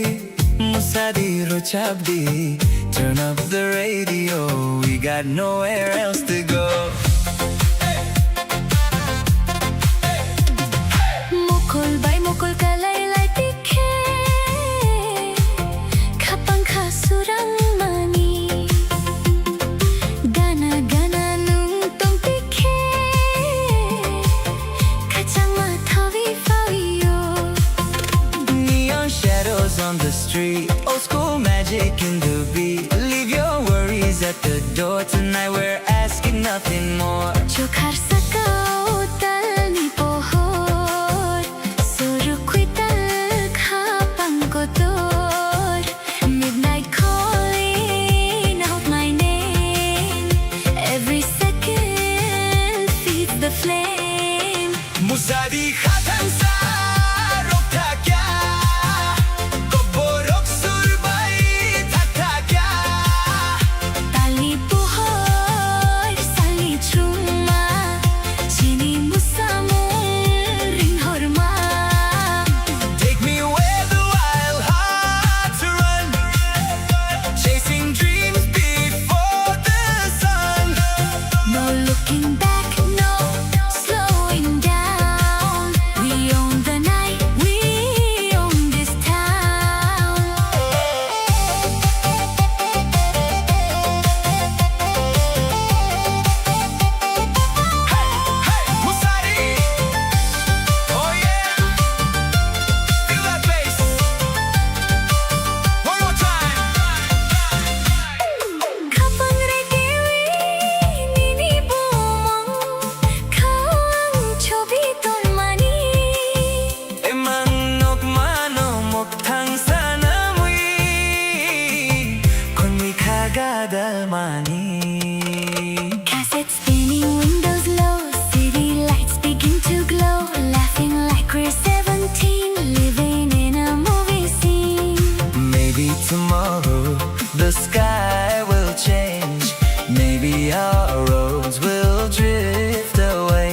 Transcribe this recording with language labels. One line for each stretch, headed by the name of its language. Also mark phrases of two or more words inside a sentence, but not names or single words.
Kok Borok: Musadi Rochabdi
English: Turn up the radio We got nowhere else to go
Kok Borok: mukul bay mukul kalay lay tikhe khapang khasurang mani gana gana nung tong tikhe khachang ma thawi fawiyo
English: Neon shadows on the street Old school magic in the beat Leave your worries at the door Tonight we're asking nothing more
Kok Borok: chokhar sakao tal ni pohor surukhui tal khapang ko tor
English: midnight calling out my name every second feeds the flame
Kok Borok: Musadi khatan sa rokta kya Koborok surbai thakta kya tali pohor sali chuma chini musamul ring horma
English: Take me where the wild hearts run Chasing dreams before the sun no looking back no slowing down we own the night we own this town Musadi Oh yeah Feel that bass One more time
Kok Borok: khapang regiwi nini bumong khawang chobi ton mani Emanok manomok thang sana mui Kon mi khagadal mani
English: cassette spinning windows low city lights begin to glow laughing like we're 17 living in a movie scene Maybe tomorrow the sky will change Maybe our roads will drift away